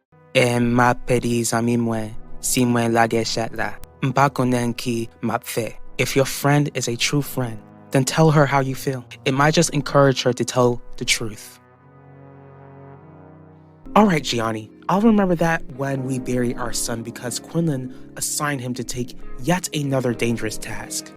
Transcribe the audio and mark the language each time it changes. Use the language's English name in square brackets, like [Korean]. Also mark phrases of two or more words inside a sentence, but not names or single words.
[Haitian Creole] Ma pedis ami mwen, si mwen lage chat la. Mpa konen ki map fe. [English] If your friend is a true friend, then tell her how you feel. It might just encourage her to tell the truth. All right, Gianni, I'll remember that when we bury our son because Quinlan assigned him to take yet another dangerous task.